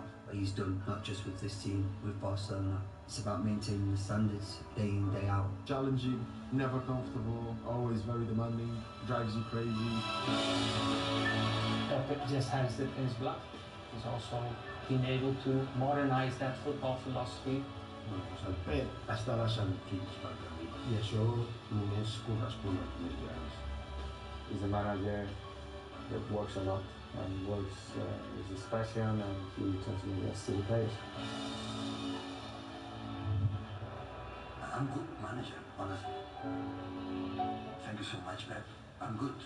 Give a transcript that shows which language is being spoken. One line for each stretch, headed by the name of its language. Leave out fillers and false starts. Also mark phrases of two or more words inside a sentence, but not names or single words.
English: He's done not just with this team, with Barcelona. It's about maintaining the standards day in, day out. Challenging, never comfortable, always very demanding, drives you crazy. Pep just has it in his blood. He's also been able to modernize that football philosophy.
Catalan: Està deixant equips per camí i això només correspon als més grans.
English: He's a manager that works a lot and works with his passion, and he transmits that to the players. I'm a good manager, honestly. Thank you so much, Pep. I'm good.